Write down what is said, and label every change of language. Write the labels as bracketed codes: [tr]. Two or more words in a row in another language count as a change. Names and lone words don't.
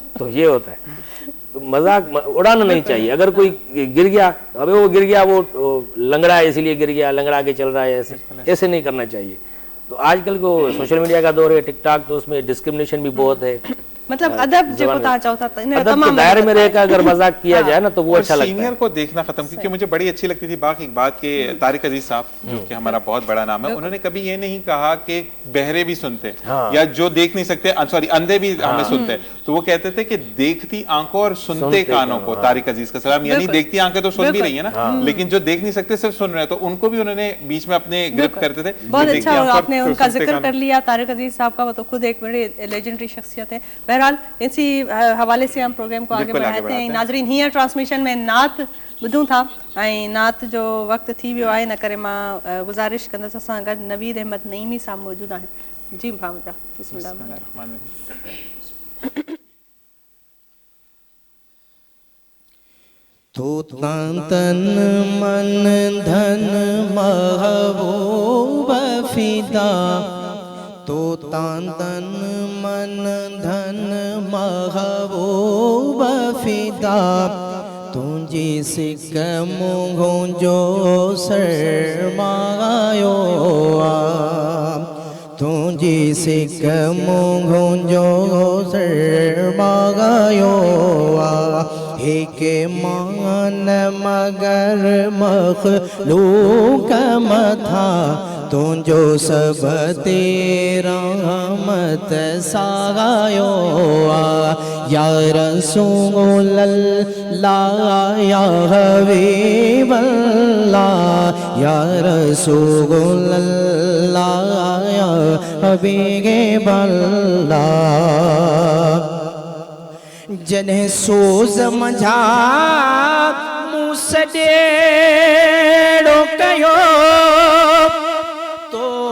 [ur] تو یہ ہوتا ہے، تو مذاق اڑانا نہیں چاہیے. اگر کوئی گر گیا، ابے وہ گر گیا، وہ لنگڑا ہے اس لیے گر گیا، لنگڑا کے چل رہا ہے، ایسے نہیں کرنا چاہیے. تو آجکل کو [en] social media [ur] کا دور ہے، ٹک ٹاک، تو اس میں ڈسکریمینیشن بھی بہت ہے. [sd] मतलब अदब जो को तव्हां चओ था [ur] ادب کے دائرے میں رہ کر اگر مذاق کیا جائے نا تو وہ اچھا لگتا ہے. سینئر کو دیکھنا ختم، کیونکہ مجھے بڑی اچھی لگتی تھی باقی ایک بات کے طارق عزیز صاحب، جو کہ ہمارا بہت بڑا نام ہے، انہوں نے کبھی یہ نہیں کہا کہ بہرے بھی سنتے ہیں یا جو دیکھ نہیں سکتے، سوری اندھے بھی ہمیں سنتے ہیں. تو وہ کہتے تھے کہ دیکھتی آنکھوں اور سنتے کانوں کو طارق عزیز کا سلام، یعنی دیکھتی آنکھیں تو سن بھی رہی ہے نا، لیکن جو دیکھ نہیں سکتے صرف سن رہے ہیں، تو ان کو بھی انہوں نے بیچ میں اپنے گرفت کرتے تھے. بہت اچھا آپ نے ان کا ذکر کر لیا طارق عزیز صاحب کا، وہ تو خود ایک بڑی لیجنڈری شخصیت ہے. بہرحال اسی حوالے سے ہم پروگرام کو آگے بڑھاتے ہیں. [sd] नाज़रीन, हींअर ट्रांसमिशन में नात ॿुधूं था ऐं नात जो वक़्तु थी वियो आहे, इन करे मां गुज़ारिश कंदसि असां गॾु नवीद अहमद नईमी साहब मौजूदु आहिनि। जी भावजा, बिस्मिल्लाह। तो तन मन धन महबूब फिदा, तो तन मन धन महबूब फिदा, तुझी सिक मुँहों जो सरमायो तुझी सिक मुँहों जो सरमायो एक मान मगर मखलूक मथा, तुझो सब तेरा रहमत सागायो [ar] يا رسول الله يا حبيب الله, يا رسول الله يا حبيب الله. [sd] जने सोज मझा मुसडेड़ो कयो, तो